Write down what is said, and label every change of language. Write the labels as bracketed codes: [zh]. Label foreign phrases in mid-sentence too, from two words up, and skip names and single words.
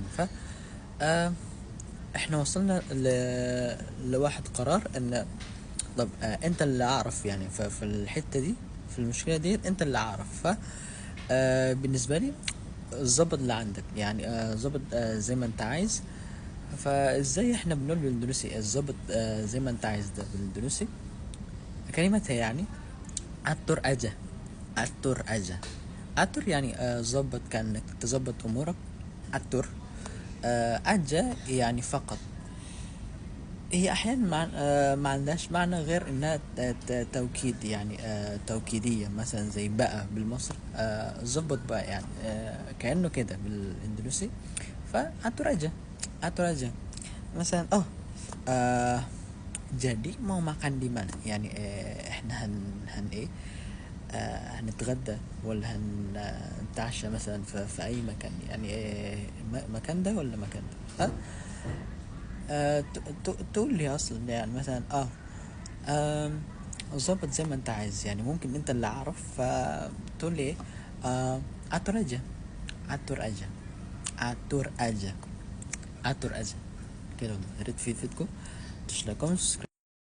[ar] ف آه احنا وصلنا لواحد قرار ان طب انت اللي اعرف يعني في الحتة دي، في المشكلة دي انت اللي اعرف. ف بالنسبة لي ظبط اللي عندك يعني ظبط زي ما انت عايز. فازاي احنا بنقول بالاندونيسي الظبط زي ما انت عايز ده بالاندونيسي؟ كلمتها يعني [id] atur aja. atur aja. [ar] atur يعني ظبط، كأنك تظبط امورك. [id] atur aja [ar] يعني فقط. هي احيانا ما عندهاش معنى غير انها توكيد يعني توكيدية، مثلا زي بقى بالمصري ظبط بقى يعني كأنه كده بالاندونيسي. ف [id] atur aja. atur aja [ar] مثلا آه [id] jadi mau makan di mana [ar] يعني احنا هن ايه هنتغدى ولا هنتعشى مثلا في اي مكان يعني مكان ده ولا مكان ده. تقول لي اصلا يعني مثلا آم، ظبط زي ما انت عايز يعني ممكن انت اللي عارف، فتقول لي ايه [id] atur aja. atur aja. atur aja. atur aja كده. [ar] يا ريت في فيدكم تشتركوا